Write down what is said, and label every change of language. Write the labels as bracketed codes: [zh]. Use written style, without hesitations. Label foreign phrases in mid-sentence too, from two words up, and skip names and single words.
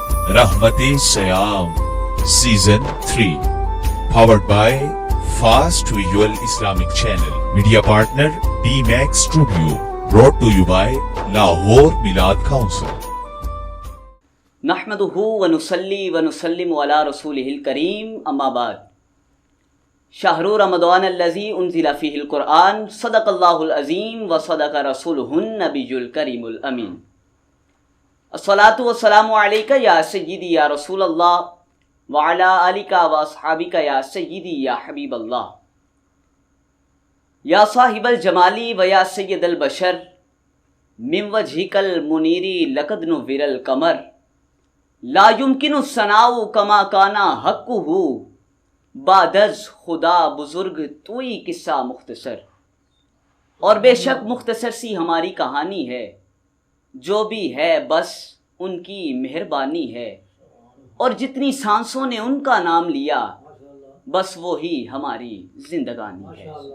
[en] Rahmati Sayam Season 3 Powered by Fast Visual Islamic Channel. Media partner D-Max Studio. Brought to you by Lahore Milad Council. [ar] نحمده ونصلي ونسلم على رسوله الكريم أما بعد. شهر رمضان الذي أنزل فيه القرآن صدق الله العظيم وصدق رسوله النبي الكريم الأمين. الصلاة والسلام عليك يا سيدي يا رسول الله وعلى آلك وأصحابك يا سيدي يا حبيب الله. يا صاحب الجمال ويا سيد البشر من وجهك المنير لقد نور القمر لا يمكن الثناء كما كان حقه [fa] بعد از خدا بزرگ توئی قصه مختصر. [ur] اور بے شک مختصر سی ہماری کہانی ہے، جو بھی ہے بس ان کی مہربانی ہے. اور جتنی سانسوں نے ان کا نام لیا بس وہ ہی ہماری زندگانی ہے.